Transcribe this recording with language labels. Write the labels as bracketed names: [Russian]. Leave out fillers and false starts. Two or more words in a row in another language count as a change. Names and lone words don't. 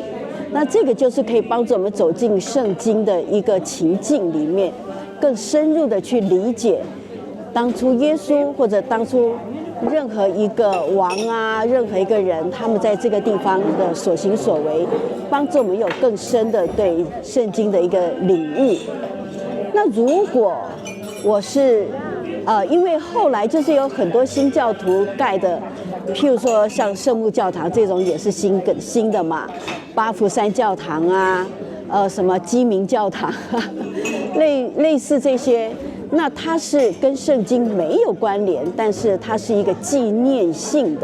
[Chinese] 那這個就是可以幫助我們走進聖經的一個情境裡面，更深入的去理解當初耶穌或者當初任何一個王啊，任何一個人，他們在這個地方的所行所為，幫助我們有更深的對聖經的一個領悟。那如果我是因為後來就是有很多新教徒蓋的，譬如說像聖母教堂這種也是新的嘛，八福山教堂啊，什麼基明教堂，類似這些，那它是跟聖經沒有關聯，但是它是一個紀念性的。